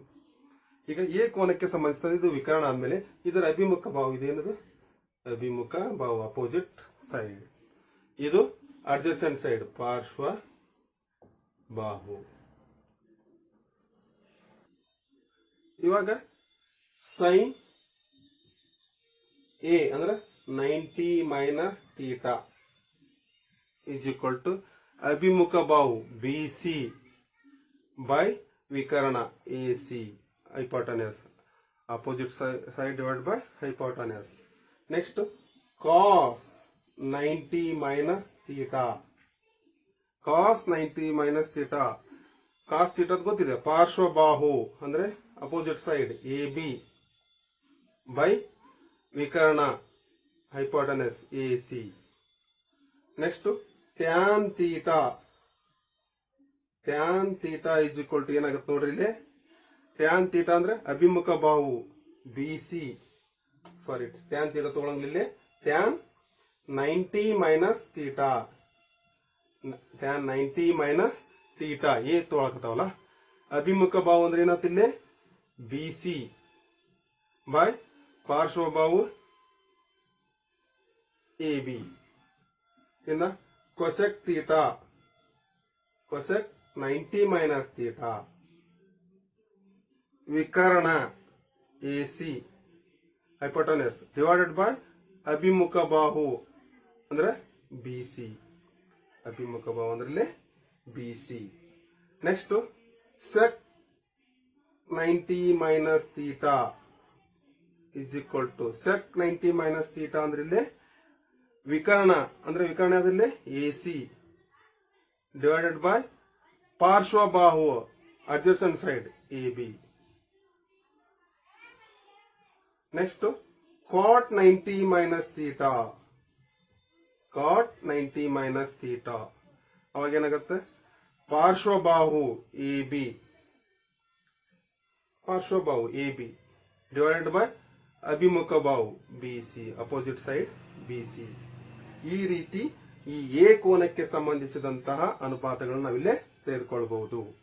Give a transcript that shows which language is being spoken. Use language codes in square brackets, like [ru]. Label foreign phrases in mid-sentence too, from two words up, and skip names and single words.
[kn] ಈಗ ಎ ಕೋನಕ್ಕೆ ಸಂಬಂಧಿಸಿದ ಇದು ವಿಕರ್ಣ ಆದ್ಮೇಲೆ ಇದರ ಅಭಿಮುಖ ಭಾವ ಇದೇನದು, ಅಭಿಮುಖ ಭಾವ [en] opposite side. [kn] ಇದು [en] adjacent side [kn] ಪಾರ್ಶ್ವ ಬಾಹು. ಇವಾಗ ಸೈನ್ ಎ ಅಂದ್ರೆ 90 [en] minus theta is equal to [kn] ಅಭಿಮುಖ ಬಾಹು BC by ವಿಕರ್ಣ AC, [en] hypotenuse, opposite side divided by hypotenuse. Next, cos 90 minus theta, cos 90 minus theta, cos theta [kn] ಗೊತ್ತಿದೆ, ಪಾರ್ಶ್ವ ಬಾಹು ಅಂದ್ರೆ [en] opposite side AB by ವಿಕರ್ಣ hypotenuse AC. Next, tan theta, tan theta is equal to [kn] ಏನಾಗುತ್ತೆ ನೋಡ್ರಿ ಇಲ್ಲಿ, [en] tan theta [kn] ಅಂದ್ರೆ ಅಭಿಮುಖ ಬಾಹು [en] BC, ಸಾರಿ tan theta ತಗೊಳಂಗಿಲ್ಲ, tan 90 minus theta, tan 90 minus theta [kn] ಎ ತಗೊಳಕತ್ತಾವಲ್ಲ. ಅಭಿಮುಖ ಬಾಹು ಅಂದ್ರೆ ಏನಾಗುತ್ತೆ ಇಲ್ಲಿ, BC by ಪಾರ್ಶ್ವ ಬಾಹು AB. [en] ಇನ್ನ cosec theta, cosec 90 minus theta, [kn] ವಿಕರ್ಣ AC [en] hypotenuse divided by [kn] ಅಭಿಮುಖ ಬಾಹು ಅಂದ್ರೆ BC, ಅಭಿಮುಖ ಬಾಹು ಅಂದ್ರೆ BC. [en] ನೆಕ್ಸ್ಟ್ sec 90 minus theta is equal to sec 90 minus theta [kn] ಅಂದ್ರೆ ಇಲ್ಲಿ ವಿಕರ್ಣ ಅಂದ್ರೆ ವಿಕರ್ಣ ಯಾವ್ದಿಲ್ಲ [en] AC divided by [kn] ಪಾರ್ಶ್ವ ಬಾಹು [en] adjacent side AB. ನೆಕ್ಸ್ಟ್ cot 90 minus theta, cot 90 minus theta [kn] ಅವಾಗ ಏನಾಗುತ್ತೆ, ಪಾರ್ಶ್ವ ಬಾಹು AB, ಪಾರ್ಶ್ವ ಬಾಹು AB [en] divided by [kn] ಅಭಿಮುಖ ಬಾಹು [en] BC, opposite side BC. [kn] ಈ ರೀತಿ ಈ ಎ ಕೋನಕ್ಕೆ ಸಂಬಂಧಿಸಿದಂತಹ ಅನುಪಾತಗಳನ್ನು ನಾವಿಲ್ಲೇ ತೆಗೆದುಕೊಳ್ಳಬಹುದು.